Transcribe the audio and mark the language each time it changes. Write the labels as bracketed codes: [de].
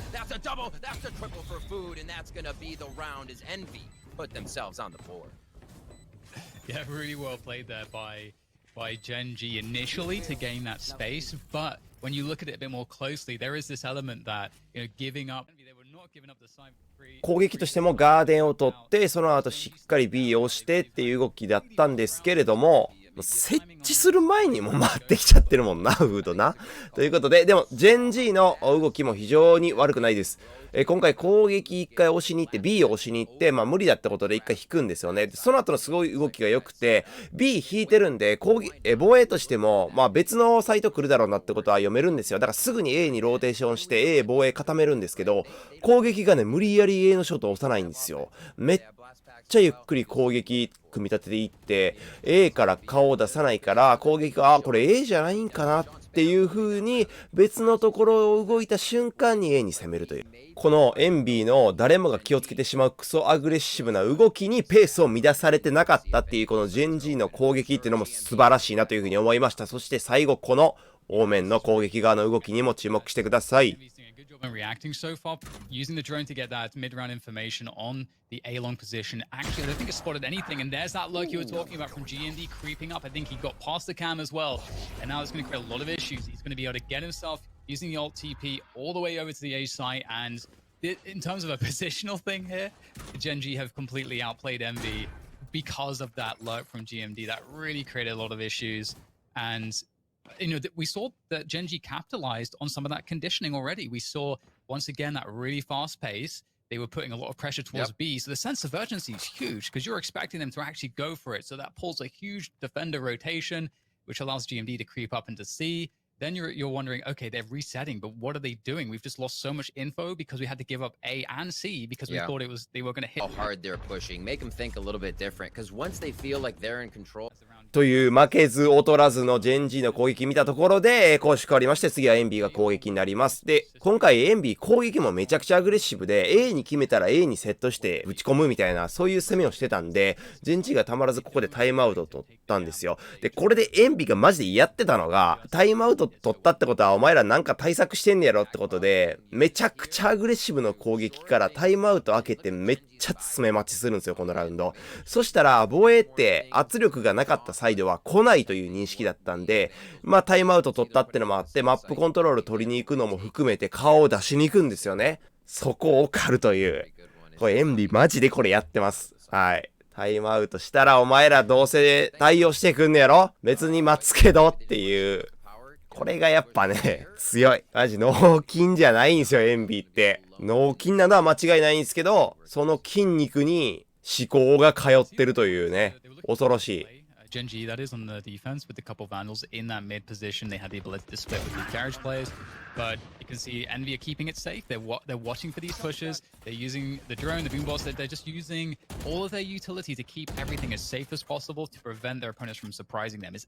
[en] That's a double, that's a triple for Food, and that's going to be the round as Envy put themselves on the board. Yeah, really well played there by Gen.G initially to gain that space, but when you look at it a bit more closely, there is this element that, giving up, they were not giving up the side free. [ja] 攻撃としてもガーデンを取って、その後しっかり B を押してっていう動きだったんですけれども、設置する前にも回ってきちゃってるもんな、フードな。ということで、でも、Gen.G の動きも非常に悪くないです。今回攻撃1回押しに行って、B を押しに行って、無理だったことで1回引くんですよね。その後のすごい動きが良くて、B 引いてるんで、防衛としても、別のサイト来るだろうなってことは読めるんですよ。だからすぐに A にローテーションして、A 防衛固めるんですけど、攻撃がね、無理やり A のショットを押さないんですよ。めっちゃゆっくり攻撃組み立てていって A から顔を出さないから攻撃がこれ A じゃないんかなっていう風に別のところを動いた瞬間に A に攻めるというこのENVYの誰もが気をつけてしまうクソアグレッシブな動きにペースを乱されてなかったっていうこのGen.Gの攻撃っていうのも素晴らしいなという風に思いました。そして最後このオーメンの攻撃側の動きにも注目してください。 [en] And reacting so far, using the drone to get that mid-round information on the A-long position. Actually, I don't think it spotted anything, and there's that lurk you were talking about from GND creeping up. I think he got past the cam as well, and now it's going to create a lot of issues. He's going to be able to get himself using the alt TP all the way over to the A site, and in terms of a positional thing here, Gen.G have completely outplayed ENVY because of that lurk from GMD. That really created a lot of issues, and we saw that Gen.G capitalized on some of that conditioning already. We saw, once again, that really fast pace. They were putting a lot of pressure towards B. So the sense of urgency is huge because you're expecting them to actually go for it. So that pulls a huge defender rotation, which allows GMD to creep up into C. Then you're wondering, okay, they're resetting, but what are they doing? We've just lost so much info because we had to give up A and C because we thought they were going to hit. How hard they're pushing, make them think a little bit different because once they feel like they're in control. [ja] という負けず劣らずのGen.Gの攻撃見たところで攻守変わりまして次はENVYが攻撃になります。で、今回ENVY攻撃もめちゃくちゃアグレッシブで A に決めたら A にセットして打ち込むみたいなそういう攻めをしてたんでGen.Gがたまらずここでタイムアウトを取ったんですよ。で、これでENVYがマジでやってたのがタイムアウト取ったってことはお前らなんか対策してんねやろってことでめちゃくちゃアグレッシブの攻撃からタイムアウト開けてめっちゃ詰め待ちするんですよこのラウンド。そしたら防衛って圧力がなかったサイドは来ないという認識だったんでタイムアウト取ったってのもあってマップコントロール取りに行くのも含めて顔を出しに行くんですよね。そこを狩るというこれENVYマジでこれやってます。はい、タイムアウトしたらお前らどうせ対応してくんねやろ別に待つけどっていうこれがやっぱね強い。マジ脳筋じゃないんですよENVYって脳筋なのは間違いないんですけどその筋肉に思考が通ってるというね恐ろしい。 [en] Gen.G that is on the defense with a couple Vandals in that mid position. They had the ability to split with the garage players, but you can see Envy are keeping it safe. They're watching for these pushes. They're using the drone, the boom boss. They're just using all of their utility to keep everything as safe as possible to prevent their opponents from surprising them.